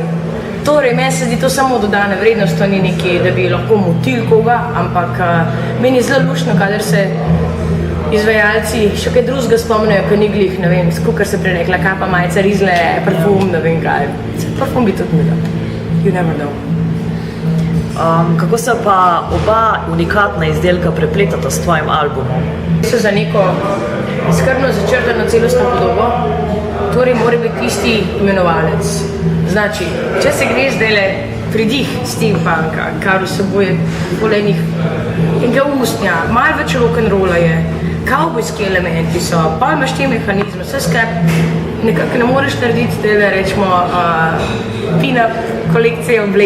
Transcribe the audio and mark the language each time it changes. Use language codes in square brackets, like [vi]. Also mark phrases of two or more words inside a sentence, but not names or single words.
[sl] Torej, meni se zdi to samo dodana vrednost, to ni nekaj, da bi lahko motil koga, ampak meni je zelo luštno, kadar se izvajalci še kaj drugega spomnijo, ko ni glih, ne vem, kar se prej rekla, kapa, majica, rizle, parfum, ne vem kaj. Parfum bi tudi mi dal. [en] You never know. [sl] Kako se pa oba unikatna izdelka prepletata s tvojim albumom? So za neko skrbno začrtano celostno podobo, torej mora biti isti imenovalec. Znači, če se gre zdajle pridih steampunka, kar vsebuje polenih enega ustnja, malo več rock'n'rolla je, kavbojski elementi so, pa imaš te mehanizme, vse skupaj nekako ne moreš narediti, da rečemo pin-up kolekcije oblek.